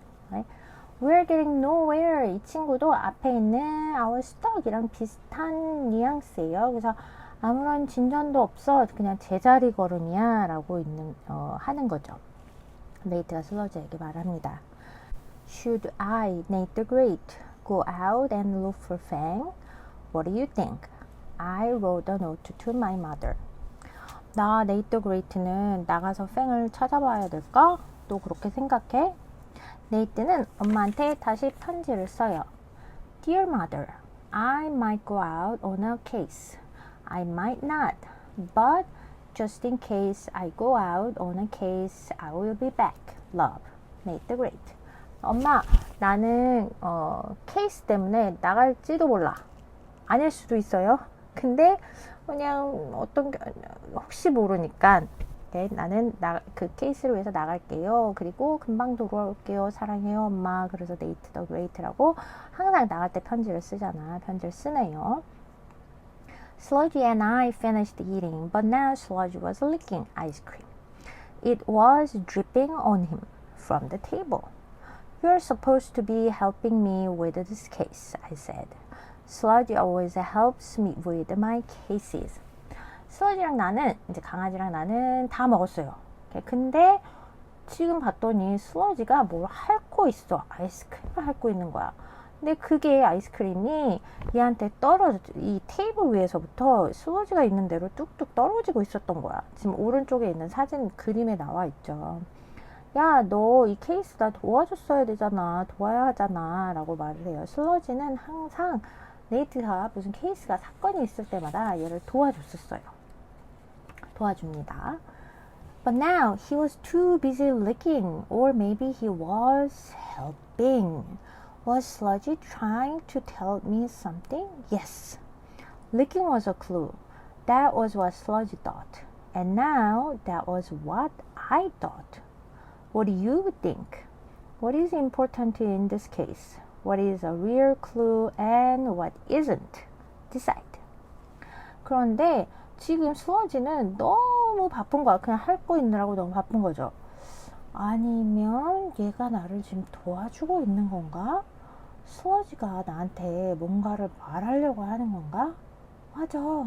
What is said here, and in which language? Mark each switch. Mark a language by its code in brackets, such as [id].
[en] Right? We're getting nowhere. [ko] 이 친구도 앞에 있는 [en] I was stuck [ko] 이랑 비슷한 뉘앙스예요. 그래서 아무런 진전도 없어. 그냥 제자리 걸음이야. 라고 하는 거죠. 네이트가 슬러지에게 말합니다. [en] Should I, Nate the Great, go out and look for Fang? What do you think? I wrote a note to my mother. [ko] 나 네이트 더 그레이트는 나가서 팽을 찾아봐야 될까? 또 그렇게 생각해? 네이트는 엄마한테 다시 편지를 써요. [en] Dear mother, I might go out on a case. I might not, but just in case I go out on a case, I will be back. Love, Nate the Great. [ko] 엄마, 나는 케이스 때문에 나갈지도 몰라. 아닐 수도 있어요. 근데 그냥 혹시 모르니까 나는 그 케이스를 위해서 나갈게요. 그리고 금방 돌아올게요. 사랑해요 엄마. 그래서 네이트 더 그레이트라고 항상 나갈 때 편지를 쓰잖아. 편지를 쓰네요. [en] Sludgy and I finished eating, but now Sludgy was licking ice cream. It was dripping on him from the table. You're supposed to be helping me with this case, I said. Sludgy always helps me with my cases. [ko] 슬러지랑 나는, 이제 강아지랑 나는 다 먹었어요. 근데 지금 봤더니 슬러지가 뭘 핥고 있어. 아이스크림을 핥고 있는 거야. 근데 그게 아이스크림이 얘한테 이 테이블 위에서부터 슬러지가 있는 대로 뚝뚝 떨어지고 있었던 거야. 지금 오른쪽에 있는 사진 그림에 나와 있죠. 야, 너 이 케이스 나 도와줬어야 되잖아. 도와야 하잖아. 라고 말을 해요. 슬러지는 항상 네이트가 무슨 케이스가 사건이 있을 때마다 얘를 도와줬었어요. 도와줍니다. [en] But now he was too busy licking, or maybe he was helping. Was Sludgy trying to tell me something? Yes. Licking was a clue. That was what Sludgy thought. And now that was what I thought. What do you think? What is important in this case? What is a real clue and what isn't? Decide. [ko] 그런데 지금 슬러지는 너무 바쁜 거야. 그냥 핥고 있느라고 너무 바쁜 거죠. 아니면 얘가 나를 지금 도와주고 있는 건가? 슬러지가 나한테 뭔가를 말하려고 하는 건가? 맞아.